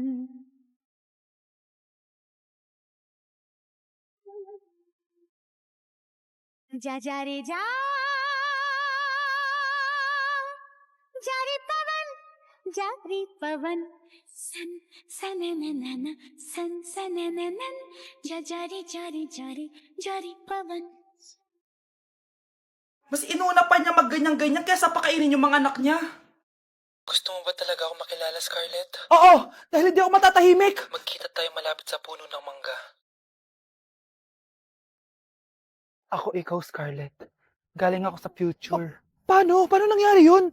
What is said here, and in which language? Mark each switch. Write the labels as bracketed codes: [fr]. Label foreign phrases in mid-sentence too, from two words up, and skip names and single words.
[hi] जा जा रे जा जारी पवन सन सनननन सन सनननन जारी जारी जारी जारी पवन [tl] Mas inuna pa niya magganyan-ganyan kaysa pakainin yung mga anak niya. Gusto mo ba talaga ako makilala, Scarlett? Oo, dahil hindi ako matatahimik. Magkita tayo malapit sa puno ng mangga. Ako ikaw, Scarlett. Galing ako sa future. Paano? Paano nangyari yun?